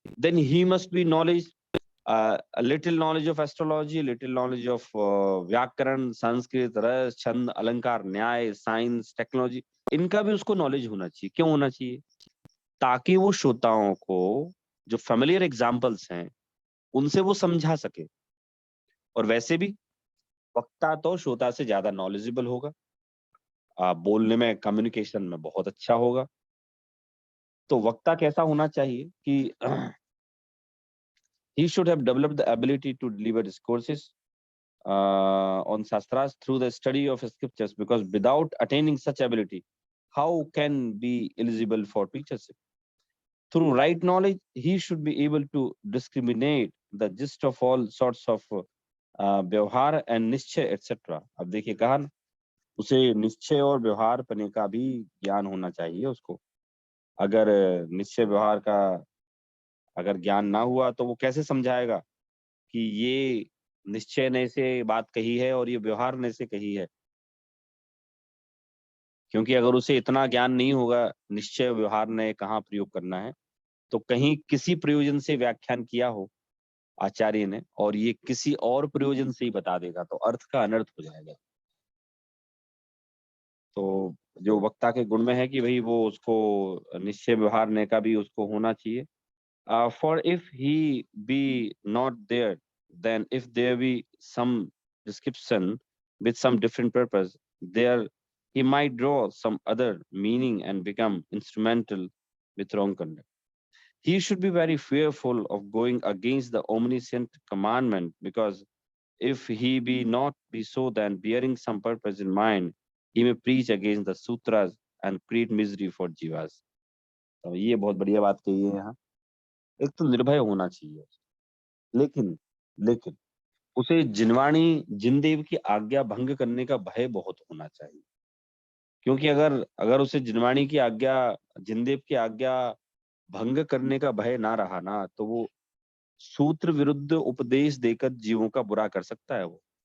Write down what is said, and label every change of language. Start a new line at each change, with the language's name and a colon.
English: then he must be knowledge,
Hindi: little knowledge of astrology, little knowledge of व्याकरण, संस्कृत, रस, छंद, अलंकार, न्याय, साइंस, टेक्नोलॉजी, इनका भी उसको नॉलेज होना चाहिए। क्यों होना चाहिए? ताकि वो श्रोताओं को जो फेमिलियर एग्जाम्पल्स हैं उनसे वो समझा सके। और वैसे भी वक्ता तो श्रोता से ज्यादा नॉलेजेबल होगा, बोलने में, कम्युनिकेशन में बहुत अच्छा होगा। तो वक्ता कैसा होना चाहिए कि
English: he should have developed the ability to deliver discourses on Shastras through the study of scriptures, because without attaining such ability, how can be eligible for teachership? Through right knowledge, he should be able to discriminate the gist of all sorts of व्यवहार and निश्चय etcetera.
Hindi: अब देखिए कहा ना, उसे निश्चय और व्यवहार पने का भी ज्ञान होना चाहिए उसको। अगर निश्चय व्यवहार का अगर ज्ञान ना हुआ तो वो कैसे समझाएगा कि ये निश्चय ने से बात कही है और ये व्यवहार ने से कही है। क्योंकि अगर उसे इतना ज्ञान नहीं होगा निश्चय व्यवहार ने कहाँ प्रयोग करना है, तो कहीं किसी प्रयोजन से व्याख्यान किया हो आचार्य ने और ये किसी और प्रयोजन से ही बता देगा तो अर्थ का अनर्थ हो जाएगा। तो जो वक्ता के गुण में है कि भाई वो उसको निश्चय व्यवहार ने का भी उसको होना चाहिए।
English: For if he be not there, then if there be some description with some different purpose, there he might draw some other meaning and become instrumental with wrong conduct. He should be very fearful of going against the omniscient commandment, because if he be not be so, then bearing some purpose in mind, he may preach against the sutras and create misery for jivas.
Hindi: तो ये बहुत बढ़िया बात कही है यहाँ। एक तो निर्भय होना चाहिए, लेकिन लेकिन उसे जिनवाणी जिनदेव की आज्ञा भंग करने का भय बहुत होना चाहिए। क्योंकि अगर अगर उसे जिनवाणी की आज्ञा, जिनदेव की आज्ञा भंग करने का भय ना रहा ना, तो वो सूत्र विरुद्ध उपदेश देकर जीवों का बुरा कर सकता है वो।